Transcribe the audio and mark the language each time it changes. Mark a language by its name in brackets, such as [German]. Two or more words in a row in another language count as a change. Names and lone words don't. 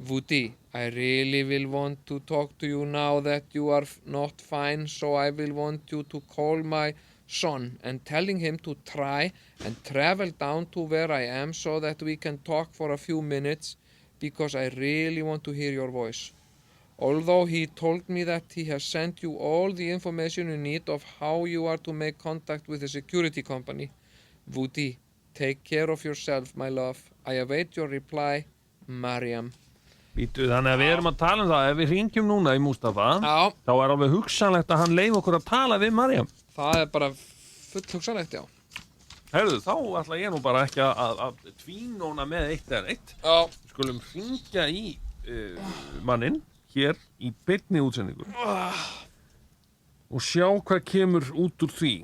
[English] Woody, I really will want to talk to you now that you are not fine, so I will want you to call my son and telling him to try and travel down to where I am so that we can talk for a few minutes because I really want to hear your voice. Although he told me that he has sent you all the information you need of how you are to make contact with the security company. Woody, take care of yourself, my love. I await your reply, Mariam. [Icelandic] Býtu, þannig að við erum að tala það, ef við hringjum núna í Mustafa, þá alveg hugsanlegt að hann leyfi okkur að tala við Mariam. Það bara full hugsanlegt, já. Herðu, þá ætla ég nú bara ekki að tvínóna með eitt eða neitt. Skulum hringja í manninn hér í beinni útsendingu og sjá hvað kemur út úr því.